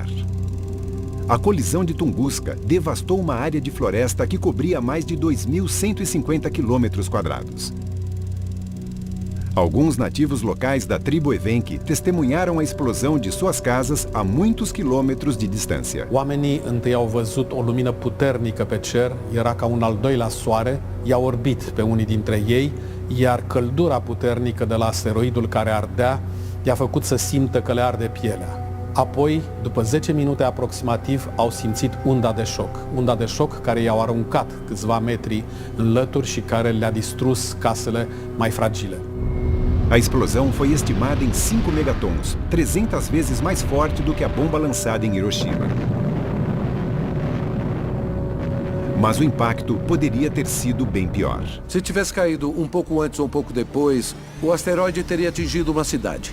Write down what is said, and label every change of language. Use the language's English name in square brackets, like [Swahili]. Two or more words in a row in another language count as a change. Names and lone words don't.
[Portuguese] A colisão de Tunguska devastou uma área de floresta que cobria mais de 2.150 km². Alguns nativos locais da tribo Evenki testemunharam a explosão de suas casas a muitos quilômetros de distância. [Romanian] Oamenii întâi au văzut o lumină puternică pe cer, era ca un al doilea soare, i-a orbit pe unii dintre ei, iar căldura puternică de la asteroidul care ardea i-a făcut să simtă că le arde pielea. Apoi, după 10 minute aproximativ, au simțit unda de șoc care i-au aruncat câțiva metri în lături și care le-a distrus casele mai fragile. [Portuguese] A explosão foi estimada em 5 megatons, 300 vezes mais forte do que a bomba lançada em Hiroshima. Mas o impacto poderia ter sido bem pior. Se tivesse caído um pouco antes ou um pouco depois, o asteroide teria atingido uma cidade.